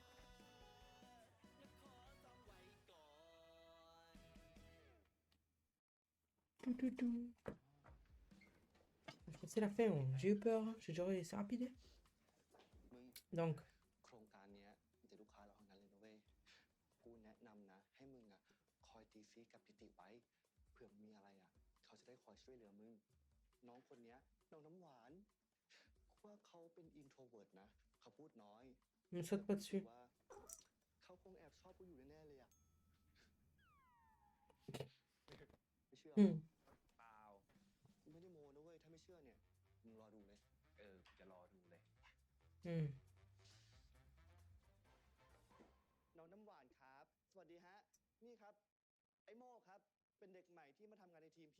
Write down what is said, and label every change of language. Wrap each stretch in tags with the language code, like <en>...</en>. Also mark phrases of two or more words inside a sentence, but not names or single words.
<fr>Tout, tout, tout. Je crois que c'est la fin. Hein. J'ai eu peur. Hein. J'ai dit, c'est rapide.</fr> <th>มึง</th> <fr>Donc,</fr> <th>โครงการเนี้ยมีแต่ลูกค้าเราทั้งนั้นเลยนะเว้ย กูแนะนำนะ ให้มึงอ่ะคอยตีซีกับพิติไว้ เผื่อมีอะไรอ่ะ เขาจะได้คอยช่วยเหลือมึง น้องคนเนี้ยน้องน้ำหวานกูว่าเขาเป็นอินโทรเวิร์ตนะ เขาพูดน้อย</th> <fr>ne saute pas</fr> <th>แต่กู</th> <fr>dessus.</fr> <th>ว่าเขาคงแอบชอบกูอยู่แน่ๆเลยอ่ะ ไม่เชื่อ Hmm. เปล่า กูไม่ได้โมนะเว้ย ถ้าไม่เชื่อเนี่ย มึงรอดูเลย กูจะรอดูเลย Hmm. น้องน้ำหวานครับ สวัสดีฮะ นี่ครับ ไอ้โม่ครับ เป็นเด็กใหม่ที่มาทำงานในทีมพี่</th>